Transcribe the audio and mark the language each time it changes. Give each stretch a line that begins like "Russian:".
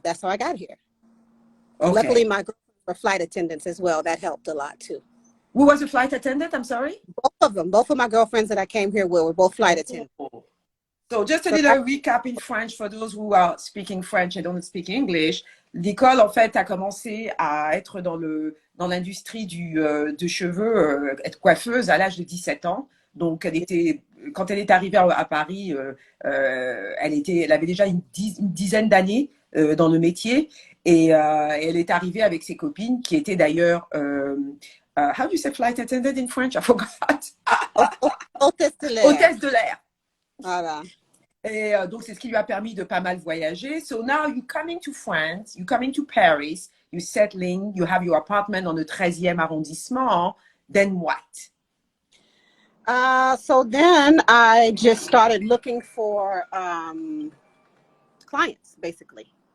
English: that's how I got here. Luckily, Okay. my girlfriends were flight attendants as well. That helped a lot too. Who was the flight attendant? I'm sorry? Both of my girlfriends that I came here with were both flight attendants. Oh. So just a So that, little recap in French for those who are speaking French and don't speak English.
French: Nicole, en fait, a commencé à être dans l'industrie de cheveux, être coiffeuse à l'âge de 17 ans. Donc, quand elle est arrivée à Paris, elle avait déjà une dizaine d'années dans le métier. Et elle est arrivée avec ses copines qui étaient d'ailleurs,
English: how do you say flight attendant in French? I forgot.
French: hôtesse de l'air. Hôtesse de l'air. Voilà. Et donc, c'est ce qui lui a permis de pas mal voyager.
English: So now you're coming to France, you're coming to Paris, you're settling, you have your apartment
French: dans le 13e arrondissement.
English: Then what? So then I just started looking for clients, basically.